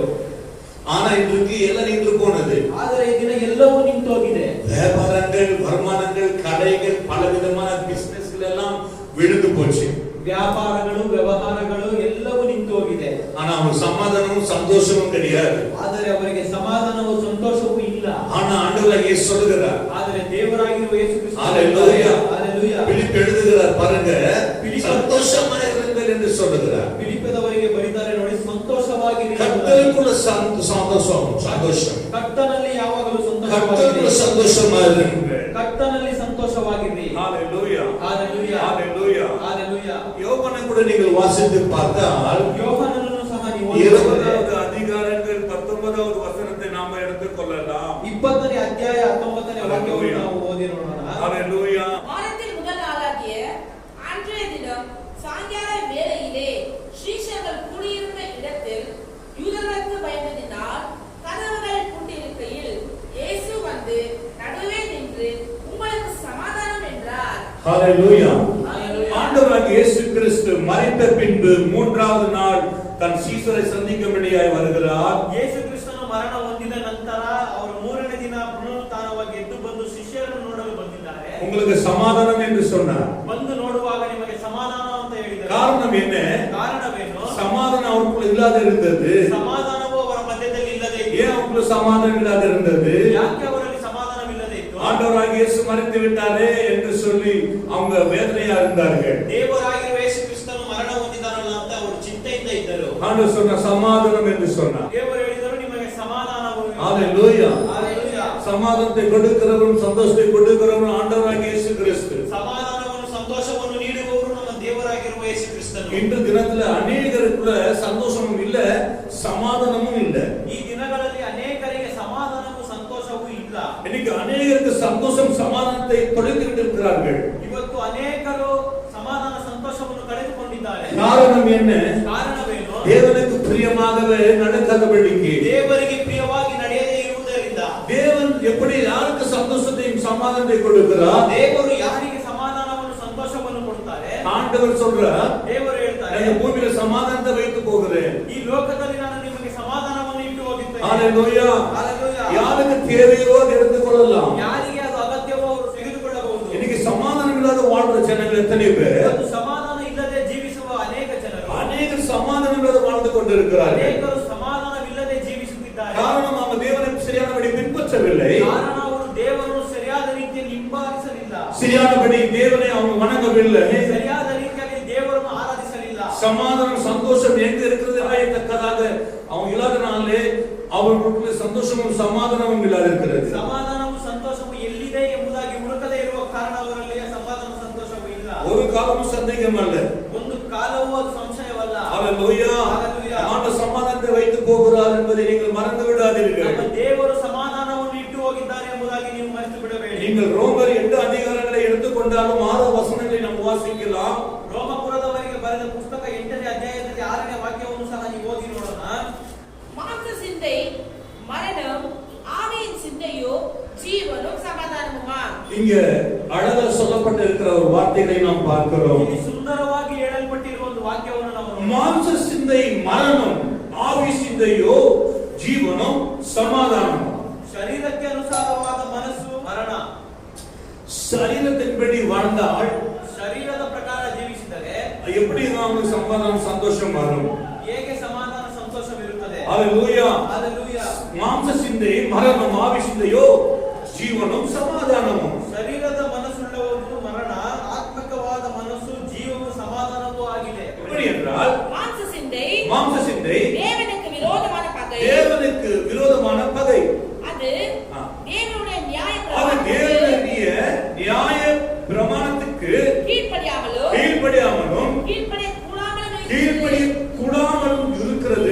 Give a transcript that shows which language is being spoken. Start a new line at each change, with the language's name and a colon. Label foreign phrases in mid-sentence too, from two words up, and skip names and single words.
Tamil: ஆனா இன்றைக்கு எல்லாம் நின்று போனது.
Kannada: ಆದರೆ ಈ ದಿನ ಎಲ್ಲವೂ ನಿಂತು ಹೋಗಿದೆ.
Tamil: வியாபாரங்கள், வருமானங்கள், கடைகள், பலவிதமான பிசினஸ்கள் எல்லாம் விழுந்து போச்சு.
Kannada: ವ್ಯಾಪಾರಗಳು, ವ್ಯವಹಾರಗಳು ಎಲ್ಲವೂ ನಿಂತು ಹೋಗಿದೆ.
Tamil: ஆனா அவங்களுக்கு சமாதானமும் சந்தோஷமும் கிடையாது.
Kannada: ಆದರೆ ಅವರಿಗೆ ಸಮಾಧಾನವೂ ಸಂತೋಷವೂ ಇಲ್ಲ.
Tamil: ஆனா ஆண்டவர் இயேசு சொல்லுகிறார்,
Kannada: ಆದರೆ ದೇವರಾಗಿರುವ ಯೇಸು ಕ್ರಿಸ್ತ
Tamil: ஹalleluya
Kannada: Hallelujah.
Tamil: பிலிப் எழுதுகிறார் பாருங்க, பிலிப் சந்தோஷமா இருங்கள் என்று சொல்லுகிறார்.
Kannada: ಫಿಲಿಪ್ಪದವರಿಗೆ ಬರೀತಾರೆ ನೋಡಿ, ಸಂತೋಷವಾಗಿರಿ.
Tamil: கர்த்தருக்குள்ள சந்தோஷம்
Kannada: ಕರ್ತನಲ್ಲಿ ಯಾವಾಗಲೂ
Tamil: கர்த்தருக்குள்ள
Kannada: ಸಂತೋಷವಾಗಿರಿ.
Tamil: சந்தோஷமா இருங்கள்.
Kannada: ಕರ್ತನಲ್ಲಿ ಸಂತೋಷವಾಗಿರಿ.
Tamil: ஹalleluya
Kannada: Hallelujah.
Tamil: ஹalleluya.
Kannada: Hallelujah.
Tamil: யோவானை கூட நீங்கள் வாசித்து பார்த்தால்
Kannada: ಯೋಹಾನನನ್ನು ಸಹ ನೀವು
Tamil: 20வது அதிகாரங்கள் 19வது வசனத்தை நாம எடுத்துக்கொள்ளலாம்.
Kannada: 20ನೇ ಅಧ್ಯಾಯ 19ನೇ ವಾಕ್ಯವನ್ನು ನಾವು ಓದಿ ನೋಡೋಣ.
Tamil: ஹalleluya. வாரத்தின் முதல் நாளாகிய அன்றைய தினம் சாயங்கால வேளையிலே ஸ்ரீஷர்கள் கூடியிருந்த இடத்தில் யூதர்களுக்கு பயந்ததினால் கதவுகள் பூட்டியிருக்கையில் இயேசு வந்து நடுவே நின்று உங்களுக்கு சமாதானம் என்றார். ஹalleluya.
Kannada: Hallelujah.
Tamil: ஆண்டவராகிய இயேசு கிறிஸ்து மரித்த பின்பு 3வது நாள் தன் சீஷரை சந்திக்கும்படியாய் வருகிறார்.
Kannada: ಯೇಸು ಕ್ರಿಸ್ತನು ಮರಣ ಹೊಂದಿದ ನಂತರ ಅವರು 3ನೇ ದಿನ ಪುನರುತ್ಥಾನವಾಗಿ ಎದ್ದು ಬಂದು ಶಿಷ್ಯರನ್ನು ನೋಡಲು ಬಂದಿದ್ದಾರೆ.
Tamil: உங்களுக்கு சமாதானம் என்று சொன்னார்.
Kannada: ಬಂದು ನೋಡುವಾಗ ನಿಮಗೆ ಸಮಾಧಾನ ಅಂತ ಹೇಳಿದರು.
Tamil: காரணம் என்ன?
Kannada: ಕಾರಣವೇನು?
Tamil: சமாதானம் அவருக்குள்ள இல்லாத இருந்தது.
Kannada: ಸಮಾಧಾನವು ಅವರ ಮಧ್ಯದಲ್ಲಿ ಇಲ್ಲದೆ ಇತ್ತು.
Tamil: ஏன் அவருக்குள்ள சமாதானம் இல்லாத இருந்தது?
Kannada: ಯಾಕೆ ಅವರಲ್ಲಿ ಸಮಾಧಾನವಿಲ್ಲದೆ ಇತ್ತು?
Tamil: ஆண்டவராகிய இயேசு மரித்து விட்டாரே என்று சொல்லி அவங்க வேதனையா இருந்தார்கள்.
Kannada: ದೇವರಾಗಿರುವ ಯೇಸು ಕ್ರಿಸ್ತನು ಮರಣ ಹೊಂದಿದ್ದಾರಲ್ಲ ಅಂತ ಅವರು ಚಿಂತೆಯಿಂದ ಇದ್ದರು.
Tamil: ஆண்டவர் சொன்ன சமாதானம் என்று சொன்னார்.
Kannada: ದೇವರು ಹೇಳಿದರು ನಿಮಗೆ ಸಮಾಧಾನವು.
Tamil: ஹalleluya.
Kannada: Hallelujah.
Tamil: சமாதானத்தை கொடுக்கிறவரும் சந்தோஷத்தை கொடுக்கிறவரும் ஆண்டவராகிய இயேசு கிறிஸ்து.
Kannada: ಸಮಾಧಾನವನ್ನು ಸಂತೋಷವನ್ನು ನೀಡುವವರು ನಮ್ಮ ದೇವರಾಗಿರುವ ಯೇಸು ಕ್ರಿಸ್ತನು.
Tamil: இன்று தினத்துல அநேகருக்குள்ள சந்தோஷமும் இல்ல, சமாதானமும் இல்ல.
Kannada: ಈ ದಿನಗಳಲ್ಲಿ ಅನೇಕರಿಗೆ ಸಮಾಧಾನವೂ ಸಂತೋಷವೂ ಇಲ್ಲ.
Tamil: இன்னைக்கு அநேகருக்கு சந்தோஷம் சமாதானத்தை தொலைத்து விட்டிருக்கிறார்கள்.
Kannada: ಇವತ್ತು ಅನೇಕರು ಸಮಾಧಾನ ಸಂತೋಷವನ್ನು ಕಳೆದುಕೊಂಡಿದ್ದಾರೆ.
Tamil: காரணம் என்ன?
Kannada: ಕಾರಣವೇನು?
Tamil: தேவனுக்கு பிரியமாகவே நடக்காதபடிக்கு.
Kannada: ದೇವರಿಗೆ ಪ್ರಿಯವಾಗಿ ನಡೆಯದೇ ಇರುವುದರಿಂದ.
Tamil: தேவன் எப்படி யாருக்கு சந்தோஷத்தையும் சமாதானத்தை கொடுக்கிறார்?
Kannada: ದೇವರು ಯಾರಿಗೆ ಸಮಾಧಾನವನ್ನು ಸಂತೋಷವನ್ನು ಕೊಡುತ್ತಾರೆ?
Tamil: ஆண்டவர் சொல்றார்,
Kannada: ದೇವರು ಹೇಳ್ತಾರೆ,
Tamil: இந்த பூமியில சமாதானத்தை வைத்து போகிறேன்.
Kannada: ಈ ಲೋಕದಲ್ಲಿ ನಾನು ನಿಮಗೆ ಸಮಾಧಾನವನ್ನು ಇಟ್ಟು ಹೋಗುತ್ತೇನೆ.
Tamil: ஹalleluya.
Kannada: Hallelujah.
Tamil: யாருக்கு தேவையோ அதை எடுத்துக்கொள்ளலாம்.
Kannada: ಯಾರಿಗೆ ಅದು ಅಗತ್ಯವೋ ಅವರು ತೆಗೆದುಕೊಳ್ಳಬಹುದು.
Tamil: இன்னைக்கு சமாதானம் இல்லாத வாழ்ற ஜனங்கள் எத்தனை பேர்?
Kannada: ಇವತ್ತು ಸಮಾಧಾನ ಇಲ್ಲದೆ ಜೀವಿಸುವ ಅನೇಕ ಜನರು.
Tamil: அநேகர் சமாதானம் இல்லாத வாழ்ந்து கொண்டிருக்கிறார்கள்.
Kannada: ಅನೇಕರು ಸಮಾಧಾನವಿಲ್ಲದೆ ಜೀವಿಸುತ್ತಿದ್ದಾರೆ.
Tamil: காரணம் அவங்க தேவனை சரியானபடி பின்பற்றவில்லை.
Kannada: ಕಾರಣ ಅವರು ದೇವರನ್ನು ಸರಿಯಾದ ರೀತಿಯಲ್ಲಿ ಹಿಂಬಾಲಿಸಲಿಲ್ಲ.
Tamil: சரியானபடி தேவனை அவங்க வணங்கவில்லை.
Kannada: ಸರಿಯಾದ ರೀತಿಯಲ್ಲಿ ದೇವರನ್ನು ಆರಾಧಿಸಲಿಲ್ಲ.
Tamil: சமாதானம் சந்தோஷம் எங்க இருக்கிறது அறியத்தக்கதாக அவங்க இல்லாதனாலே அவர்களுக்குள்ள சந்தோஷமும் சமாதானமும் இல்லாது இருக்கிறது.
Kannada: ಸಮಾಧಾನವು ಸಂತೋಷವು ಎಲ್ಲಿದೆ ಎಂಬುದಾಗಿ ಹುಡುಕದೇ ಇರುವ ಕಾರಣ ಅವರಲ್ಲಿ ಸಮಾಧಾನ ಸಂತೋಷವು ಇಲ್ಲ.
Tamil: ஒரு காலமும் சந்தேகம் அல்ல.
Kannada: ಒಂದು ಕಾಲವೂ ಅದು ಸಂಶಯವಲ್ಲ.
Tamil: ஹalleluya. ஆண்டவர் சமாதானத்தை வைத்து போகிறார் என்பதை நீங்கள் மறந்து விடாதீர்கள்.
Kannada: ನಮ್ಮ ದೇವರು ಸಮಾಧಾನವನ್ನು ಇಟ್ಟು ಹೋಗಿದ್ದಾರೆ ಎಂಬುದಾಗಿ ನೀವು ಮರೆತು ಬಿಡಬೇಡಿ.
Tamil: நீங்கள் ரோமர் 8 அதிகாரங்களை எடுத்துக்கொண்டாலும் 6 வசனங்களை நாம் வாசிக்கலாம்.
Kannada: ರೋಮಪುರದವರಿಗೆ ಬರೆದ ಪುಸ್ತಕ 8ನೇ ಅಧ್ಯಾಯದಲ್ಲಿ 6ನೇ ವಾಕ್ಯವನ್ನು ಸಹ ನೀವು ಓದಿ ನೋಡೋಣ.
Tamil: மாம்ச சிந்தை மரணம், ஆவியின் சிந்தையோ ஜீவனும் சமாதானமுமா. இங்க அழகா சொல்லப்பட்டு இருக்கிற ஒரு வார்த்தைகளை நாம் பார்க்கிறோம்.
Kannada: ಇಲ್ಲಿ ಸುಂದರವಾಗಿ ಹೇಳಲ್ಪಟ್ಟಿರುವ ಒಂದು ವಾಕ್ಯವನ್ನು ನಾವು ನೋಡೋಣ.
Tamil: மாம்ச சிந்தை மரணம், ஆவி சிந்தையோ ஜீவனும் சமாதானம்.
Kannada: ಶರೀರಕ್ಕೆ ಅನುಸಾರವಾದ ಮನಸ್ಸು ಮರಣ.
Tamil: சரீரத்தின்படி வாழ்ந்தால்
Kannada: ಶರೀರದ ಪ್ರಕಾರ ಜೀವಿಸಿದರೆ
Tamil: எப்படி நமக்கு சமாதானம் சந்தோஷம் வரும்?
Kannada: ಹೇಗೆ ಸಮಾಧಾನ ಸಂತೋಷವಿರುತ್ತದೆ?
Tamil: ஹalleluya. ஹalleluya. மாம்ச சிந்தை மரணம், ஆவி சிந்தையோ ஜீவனும் சமாதானமும்.
Kannada: ಶರೀರದ ಮನಸ್ಸುಳ್ಳವರು ಮರಣ, ಆತ್ಮಿಕವಾದ ಮನಸ್ಸು ಜೀವವು ಸಮಾಧಾನವೂ ಆಗಿದೆ.
Tamil: எப்படி என்றால் மாம்ச சிந்தை தேவனுக்கு விரோதமான பகை. தேவனுக்கு விரோதமான பகை. அது தேவனுடைய நியாய அது தேவனுடைய நியாய பிரமாணத்துக்கு கீழ்ப்படியாமலும் கீழ்ப்படியக்கூடாமலும் இருக்கிறது.